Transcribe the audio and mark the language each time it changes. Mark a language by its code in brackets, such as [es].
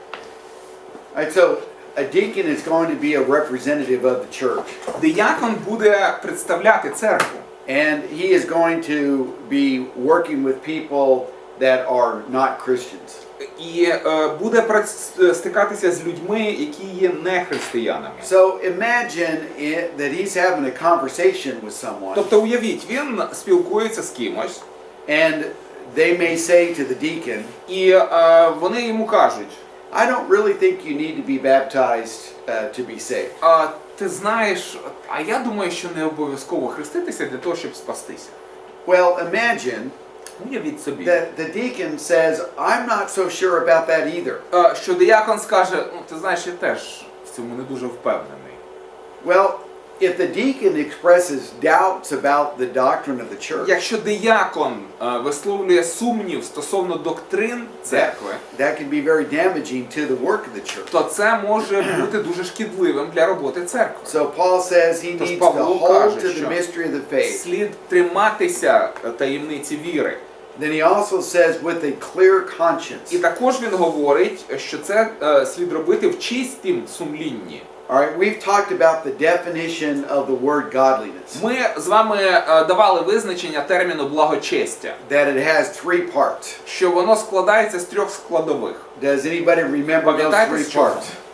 [en] All right, so a deacon is going to be a representative of the church. [uk] Диякон буде представляти церкву. [en] And he is going to be working with people that are not Christians. [uk] І буде стикатися з людьми, які є не християнами. [en] So imagine that he's having a conversation with someone. [uk] Тобто уявіть, він спілкується з кимось. [en] And they may say to the deacon, [uk] і вони йому кажуть, [en] I don't really think you need to be baptized to be saved. [uk] Ти знаєш, а я думаю, що не обов'язково хреститися для того, щоб спастися. [en] Well, imagine [uk] уявіть собі, [en] that the deacon says, I'm not so sure about that either. [uk] Що диякон скаже, ти знаєш, я теж в цьому не дуже впевнений. [en] Well, if the deacon expresses doubts about the doctrine of the church, [uk] якщо диякон висловлює сумнів стосовно доктрин церкви, [en] that can be very damaging to the work of the church. [uk] То це може бути дуже шкідливим для роботи церкви. [en] So Paul says he needs to hold to the mystery of the faith. [uk] Слід триматися таємниці віри. [en] Then he also says with a clear conscience. [uk] І також він говорить, що це слід робити в чистім сумлінні. [en] All right, we've talked about the definition of the word godliness. [uk] Ми з вами давали визначення терміну благочестя. [en] That it has three parts. [uk] Що воно складається з трьох складових. [en] Does anybody remember those three parts?